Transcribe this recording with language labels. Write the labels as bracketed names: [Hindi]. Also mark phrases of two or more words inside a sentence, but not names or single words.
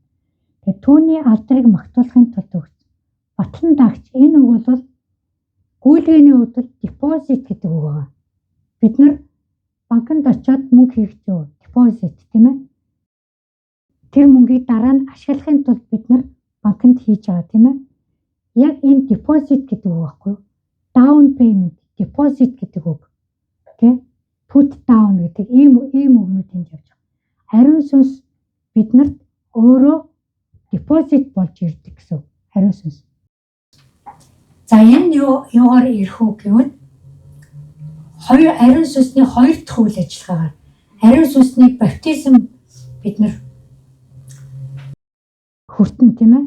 [Mongolian] Тэгээд түүний алдрыг магтуулахын тулд өгсөн. Батлан дагч энэ үг бол гүйлгээний хувьд депозит гэдэг үг байна. Бид нар банкнд очиод мөнгө хийхдээ депозит тийм ээ. Тэр мөнгийг дараа нь ашиглахын тулд бид нар банкнд хийж байгаа тийм ээ. Яг энэ депозит гэдэг үг байхгүй юу? [English] Down payment, deposit [Mongolian] гэдэг үг. Окей? [English] Put down [Mongolian] гэдэг ийм үгнүүд энд явж байгаа. Ариун сүнс биднэрт өөрөө депозит болж ирдэг гэсэн. Ариун сүнс. За энэ юугаар ирэх үү гэвэл хоёр ариун сүнсний хоёр дахь үйл ажиллагаагаар ариун сүнсний баптизм бид нар хүртэн тийм ээ.